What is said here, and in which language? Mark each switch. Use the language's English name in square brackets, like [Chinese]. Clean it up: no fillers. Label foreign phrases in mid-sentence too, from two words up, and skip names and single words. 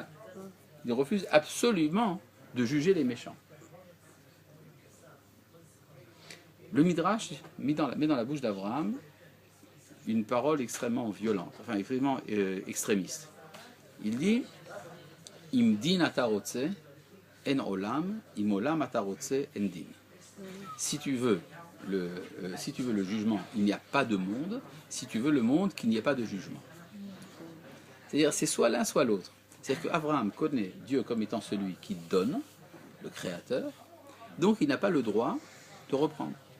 [French] Il refuse absolument de juger les méchants. Le Midrash met dans la bouche d'Abraham une parole extrêmement violente, enfin extrêmement extrémiste. Il dit [Hebrew] אם דין אתה רוצה אין עולם, אם עולם אתה רוצה אין דין. [French] Si tu veux le jugement, il n'y a pas de monde. Si tu veux le monde, qu'il n'y ait pas de jugement. C'est-à-dire, c'est soit l'un, soit l'autre. C'est-à-dire qu'Abraham connaît Dieu comme étant celui qui donne, le Créateur, donc il n'a pas le droit de reprendre.